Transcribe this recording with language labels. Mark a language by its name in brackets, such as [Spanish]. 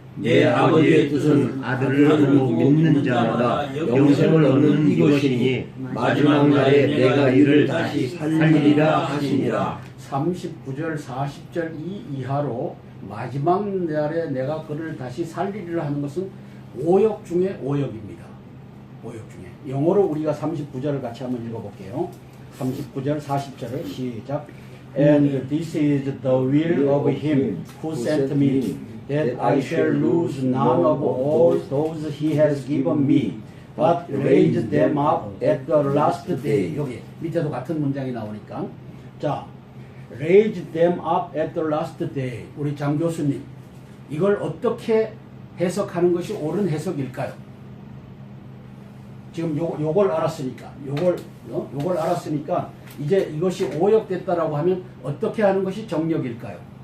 [Korean] 내 아버지의 뜻은 아들을 보고 믿는 자마다 영생을 얻는 이것이니 마지막 날에 내가 이를 다시 살리리라 하시니라. 39절 40절 이하로 마지막 날에 내가 그를 다시 살리리라 하는 것은 오역 중에 오역입니다. 오역 중에. 영어로 우리가 39절을 같이 한번 읽어볼게요. 39절 40절을 시작. [English] And this is the will of him who sent me, that I shall lose none of all those he has given me, but raise them up at the last day. [Korean] 여기 밑에도 같은 문장이 나오니까. [English] 자, raise them up at the last day. [Korean] 우리 장 교수님, 이걸 어떻게 해석하는 것이 옳은 해석일까요? 지금 요걸 알았으니까, 요걸 알았으니까 이제 이것이 오역됐다라고 하면 어떻게 하는 것이 정력일까요?